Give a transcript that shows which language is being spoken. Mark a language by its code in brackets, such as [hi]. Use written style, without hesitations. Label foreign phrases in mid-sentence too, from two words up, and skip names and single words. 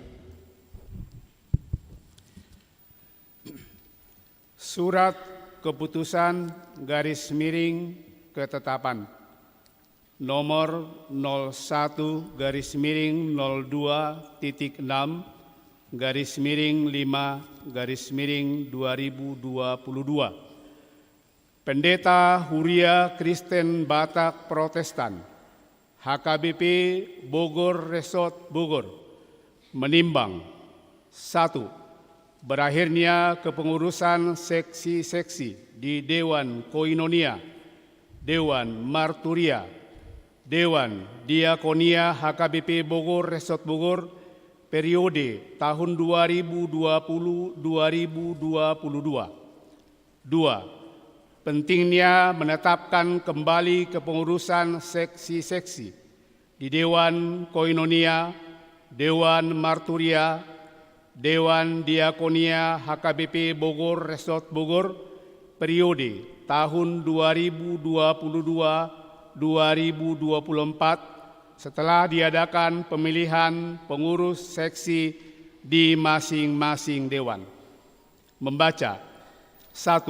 [id] Surat keputusan garis miring ketetapan nomor 01 garis miring 02.6 garis miring 5 garis miring 2022. Pendeta Huria Kristen Batak Protestan HKBP Bogor Resort Bogor menimbang: 1. Berakhirnya kepengurusan seksi-seksi di Dewan Koinonia, Dewan Marturia, Dewan Diakonia HKBP Bogor Resort Bogor periode tahun 2020-2022. 2. Pentingnya menetapkan kembali kepengurusan seksi-seksi di Dewan Koinonia, Dewan Marturia, Dewan Diakonia HKBP Bogor Resort Bogor periode tahun 2022-2024 setelah diadakan pemilihan pengurus seksi di masing-masing dewan. Membaca: 1.